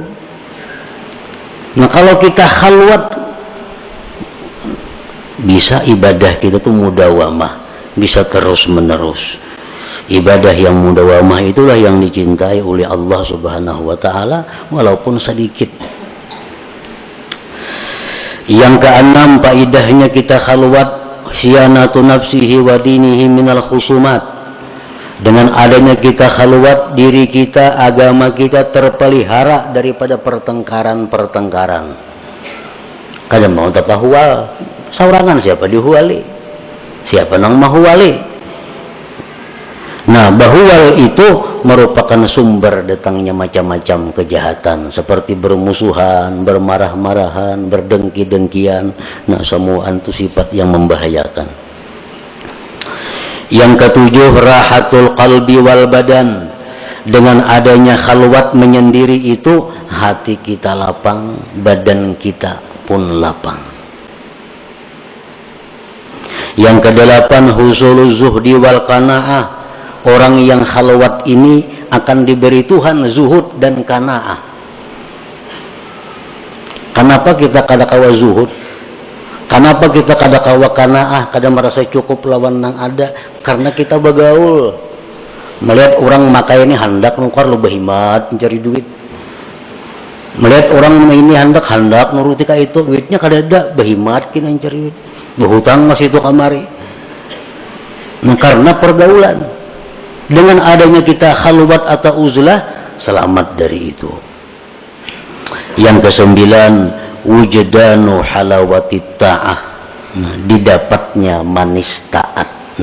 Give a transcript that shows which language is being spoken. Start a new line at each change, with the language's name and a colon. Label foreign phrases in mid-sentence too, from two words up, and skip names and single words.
Indonesian: Nah kalau kita khalwat, bisa ibadah kita tuh mudawamah, bisa terus menerus. Ibadah yang mudawamah itulah yang dicintai oleh Allah
Arabic: سبحانه وتعالى,
Indonesian: walaupun sedikit. Yang keenam, faidahnya kita khalwat,
Arabic: صيانة نفسه ودينه من الخصومات.
Indonesian: Dengan adanya kita khalwat, diri kita, agama kita terpelihara daripada pertengkaran-pertengkaran.
Banjar: Kadang mau tapahual, saurangan siapa dihuali, siapa nang mahuali.
Indonesian: Nah, bahual itu merupakan sumber datangnya macam-macam kejahatan, seperti bermusuhan, bermarah-marahan, berdengki-dengkian. Nah, semua itu sifat yang membahayakan. Yang ketujuh,
Arabic: راحة القلب والبدن.
Indonesian: Dengan adanya khalwat menyendiri itu, hati kita lapang, badan kita pun lapang. Yang kedelapan,
Arabic: حصول الزهد والقناعة.
Indonesian: Orang yang khalwat ini akan diberi Tuhan zuhud dan qanaah.
Banjar: Kenapa kita kadakawa zuhud? Kenapa kita kadakawa qanaah? Kada merasa cukup lawan nang ada?
Indonesian: Karena kita bergaul.
Banjar: Melihat orang makai ini hendak nukar lu berhimat mencari duit. Melihat orang ini hendak nuruti ka itu, duitnya kada ada, berhimat kina mencari duit. Berhutang masih itu kamari.
Indonesian: Nah, karena pergaulan. Dengan adanya kita khalwat atau uzlah, selamat dari itu. Yang kesembilan,
Arabic: وجدان حلاوة الطاعة.
Indonesian: Nah, didapatnya manis taat.